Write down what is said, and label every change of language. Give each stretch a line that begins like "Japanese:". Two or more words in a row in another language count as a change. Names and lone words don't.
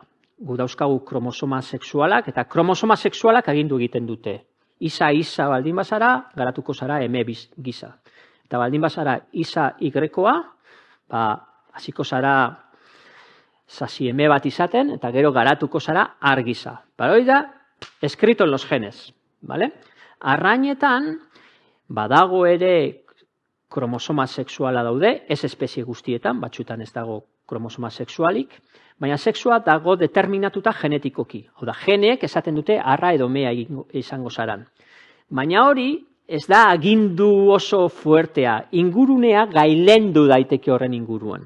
Basque: Gu dauzkagu kromosoma sexualak, eta kromosoma sexualak agindu egiten dute. Isa baldin bazara, garatuko zara eme gisa. Eta baldin bazara isa y-koa, hasiko zara sasi eme bat izaten, eta gero garatuko zara ar gisa. Hori da,
Spanish: escrito en los genes. ¿Vale?
Basque: Arrainetan, badago ere kromosoma sexuala daude, ez espezie guztietan, batzutan ez dago kromosoma sexualik, baina sexua dago determinatuta genetikoki. Hau da, geneek esaten dute arra edo mea izango zaran. Baina hori ez da agindu oso fuertea, ingurunea gailendu daiteke horren inguruan.